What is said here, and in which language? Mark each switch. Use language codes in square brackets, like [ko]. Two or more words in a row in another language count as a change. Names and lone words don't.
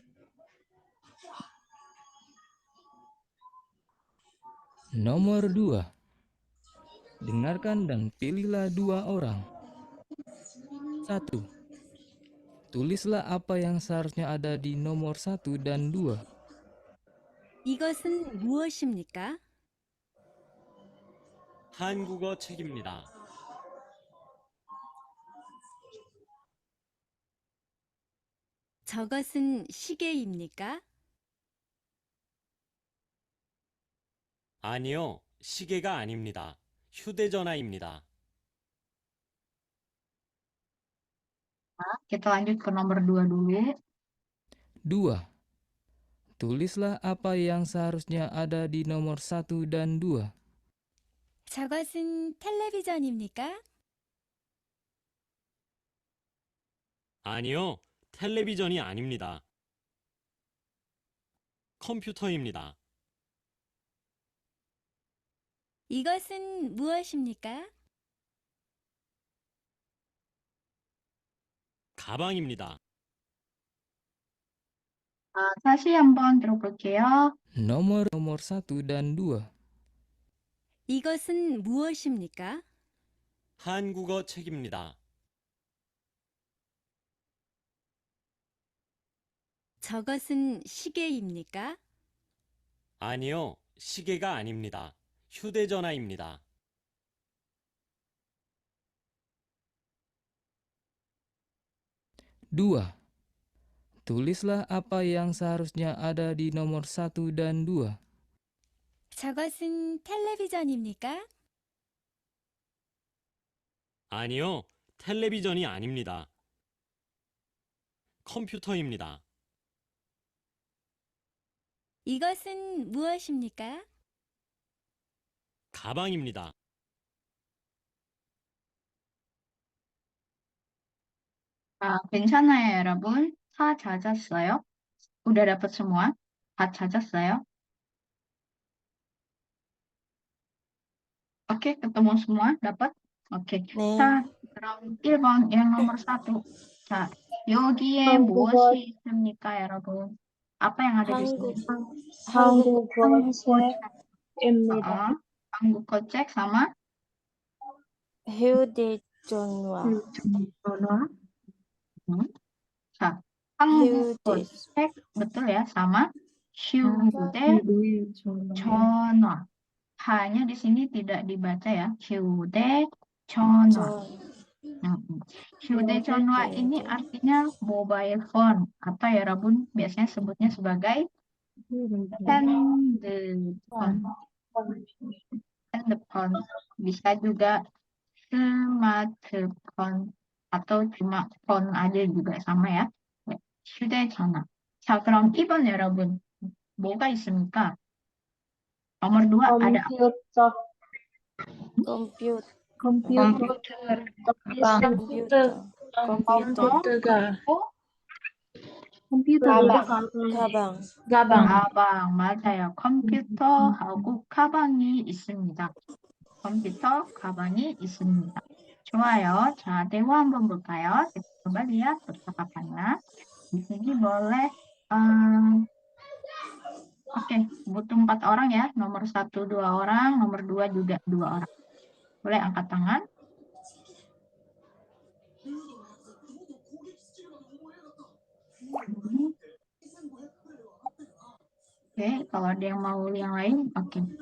[id] Nomor 2. Dengarkan dan pilihlah 2 orang. 1. Tulislah apa yang seharusnya ada di nomor 1 dan 2. [ko] 이것은 무엇입니까? 한국어 책입니다. 저것은 시계입니까? 아니요, 시계가 아닙니다. 휴대전화입니다. [id] Kita lanjut ke nomor 2 dulu. 2. Tulislah apa yang seharusnya ada di nomor 1 dan 2. [ko] 저것은 텔레비전입니까? 아니요, 텔레비전이 아닙니다. 컴퓨터입니다. 이것은 무엇입니까? 가방입니다. 다시 한번 들어볼게요. [id] Nomor 1 dan 2. [ko] 이것은 무엇입니까? 한국어 책입니다. 저것은 시계입니까? 아니요, 시계가 아닙니다. 휴대전화입니다. 2. Tulislah apa yang seharusnya ada di nomor 1 dan 2. 저것은 텔레비전입니까? 아니요, 텔레비전이 아닙니다. 컴퓨터입니다. 이것은 무엇입니까? 가방입니다. 괜찮아요, 여러분. 다 찾았어요? [id] Udah dapat semua? [ko] 다 찾았어요? [id] Oke, ketemu semua? Dapat? Oke. [ko] 네. 자, 그럼 1번, [id] yang nomor 1. [ko] 자, 여기에 한국어. 무엇이 있습니까, 여러분? [id] Apa yang ada di sini? [ko] 한국어 책입니다. 한국어 책 sama 휴대전화. 자, 한국어 책 [id] betul ya, sama [ko] 휴대전화. [id] Hanya di sini tidak dibaca ya, 휴대전화. 휴대전화 ini artinya [en] mobile phone [id] atau ya Rabun biasanya sebutnya sebagai handphone. Handphone bisa juga smartphone atau cuma phone aja juga sama ya. [ko] 휴대전화. 자, 그럼 2번 여러분 뭐가 있습니까? [id] nomor 2 ada apa? [ko] 컴퓨터. 컴퓨터. 가방. 가방, 맞아요. 컴퓨터하고 가방이 있습니다. 컴퓨터, 가방이 있습니다. 좋아요. 자, 대화 한번 볼까요? [id] Kita coba lihat percakapannya. Di sini boleh, oke, butuh 4 orang ya. Nomor 1 2 orang, nomor 2 juga 2 orang. Boleh angkat tangan. Oke, kalau ada yang mau yang lain, oke.